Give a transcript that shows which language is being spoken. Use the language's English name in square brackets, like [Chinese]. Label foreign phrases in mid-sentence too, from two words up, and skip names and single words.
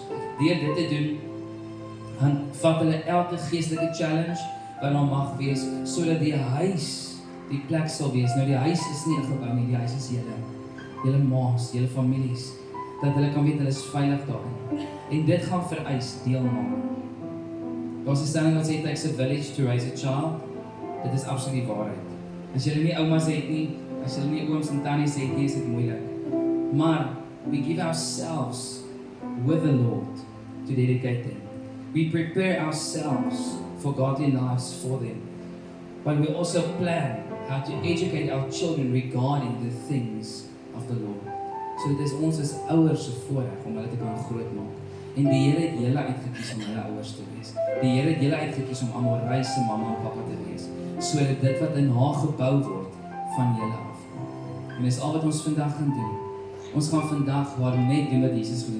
[Afrikaans] Deur dit te doen, dan vat hulle elke geestelike challenge wat daar mag wees, sodat die huis die plek sal wees. Nou die huis is nie 'n gebou nie, die huis is julle ma's, julle families, dat hulle kan weet hulle is veilig daarin. En dit gaan vereis deelname. Daar's 'n stelling wat sê [English] it takes a village to raise a child. [Afrikaans] Dit is absoluut die waarheid. As jy nie oumas het nie, as jy nie ooms en tannies het nie, is dit moeilik. [English] Maar we give ourselves with the Lord to dedicate them. We prepare ourselves for godly lives for them. But we also plan how to educate our children regarding the things of the Lord. [Afrikaans] So dit is ons as ouers se voorreg om hulle te kan grootmaak. En die Here het julle uitgekies om hulle ouers te wees. Die Here het julle uitgekies om Amorei se mamma en pappa te wees, sodat dit wat in haar gebou word van julle afkom. En dis al wat ons vandag gaan doen. Ons gaan vandag net doen wat Jesus gedoen.